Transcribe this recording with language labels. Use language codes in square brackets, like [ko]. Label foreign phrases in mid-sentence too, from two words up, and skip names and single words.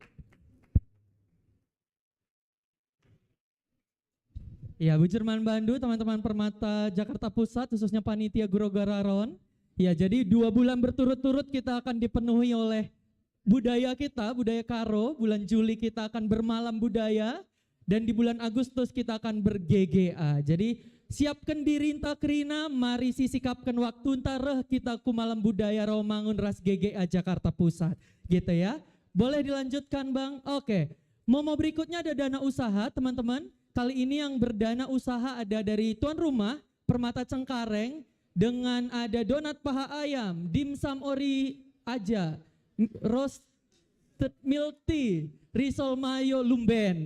[btx] Ya, Bujurman Bandu, [id] teman-teman Permata Jakarta Pusat, khususnya panitia Guro-Guro Aron. Ya, jadi 2 bulan berturut-turut kita akan dipenuhi oleh budaya kita, budaya Karo. Bulan Juli kita akan bermalam budaya, dan di bulan Agustus kita akan ber-GGA. Jadi siapkan diri [btx] inta kerina, [id] mari sisikapkan waktu entareh kita ku malam budaya Rawamangun ras GGA Jakarta Pusat. Gitu ya. Boleh dilanjutkan Bang? Oke. Momo berikutnya ada dana usaha, teman-teman. Kali ini yang berdana usaha ada dari tuan rumah Permata Cengkareng dengan ada donat paha ayam, dimsum ori aja, [en] roasted milk tea, [id] risol mayo lumben.